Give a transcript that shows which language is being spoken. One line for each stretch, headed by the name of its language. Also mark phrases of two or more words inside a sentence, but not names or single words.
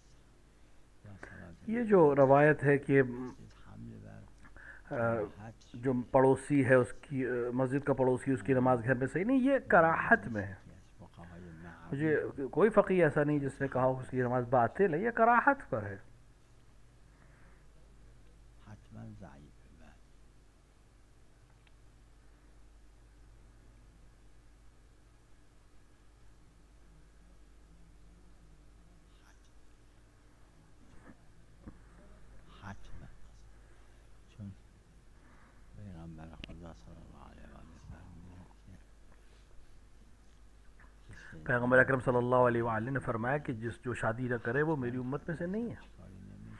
Persian: یا صلات
Urdu: یہ جو روایت ہے کہ
Persian: حمل بر अ, کراهت
Urdu: جو پڑوسی ہے اس کی مسجد کا پڑوسی اس کی نماز گھر میں صحیح نہیں، یہ کراہت میں ہے.
Persian: یکی از فقهای معروف
Urdu: مجھے کوئی فقیہ ایسا نہیں جس نے کہا ہو اس کی نماز باطل ہے، یہ کراہت پر ہے.
Persian: حتما ضعیفه. بله. حتما، چون پیغمبر خدا
Arabic: صلی الله علیه و آله
Persian: فرمودن که کسی
Urdu: پیغمبر اکرم
Arabic: صلی اللہ علیہ وسلم
Urdu: نے فرمایا کہ جو شادی نہ کرے وہ میری امت میں سے نہیں ہے.
Persian: کاری نمی‌کنه.